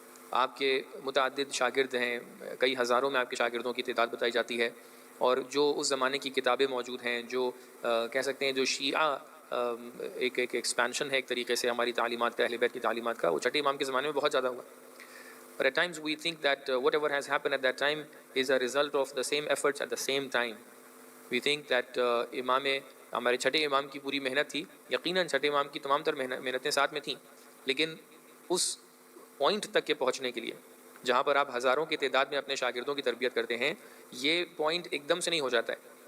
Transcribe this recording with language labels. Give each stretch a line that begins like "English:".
Urdu: آپ کے متعدد شاگرد ہیں، کئی ہزاروں میں آپ کے شاگردوں کی تعداد بتائی جاتی ہے، اور جو اس زمانے کی کتابیں موجود ہیں، جو کہہ سکتے ہیں جو شیعہ ایک ایکسپینشن ہے ایک طریقے سے ہماری تعلیمات کا، اہل بیت کی تعلیمات کا، وہ چھٹے امام کے زمانے میں بہت زیادہ ہوا.
English: But at times we think that whatever has happened at that time is a result of the same efforts at the same time. We think that
Urdu: امام ہمارے چھٹے امام کی پوری محنت تھی. یقیناً چھٹے امام کی تمام تر محنتیں ساتھ میں تھیں، لیکن اس پوائنٹ تک کے پہنچنے کے لیے جہاں پر آپ ہزاروں کی تعداد میں اپنے شاگردوں کی تربیت کرتے ہیں، یہ پوائنٹ ایک دم سے نہیں ہو جاتا ہے.